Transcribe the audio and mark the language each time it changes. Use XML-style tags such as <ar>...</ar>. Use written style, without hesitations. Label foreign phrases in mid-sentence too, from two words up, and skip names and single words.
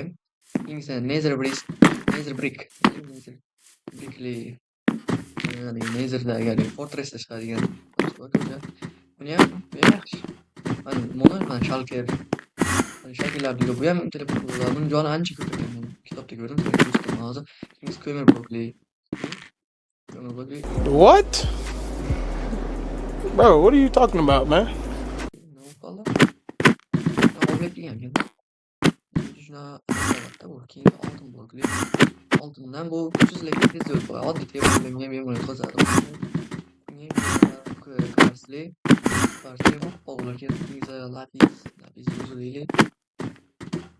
<uz>Keyingisi Nether brick. Ya'ni Nether'dagi fortressda chiqadigan buni ham yaxshi. Mana Shulker. Shakllarga bu ham intilib ko'riladi. Buni joni ancha ko'p ekan. Men kitobda ko'rdim, hozir. Keyingisi ko'mir blokli.</uz> <en>What? Bro, what are you talking about, man?</en> <uz>Oltindan bu kuchsiz lekin tez o'lib qoladi. Oddiy temirchilar ham bemalol qozadi. Karsli oppoq bo'larkan, lapis yuzli.</uz>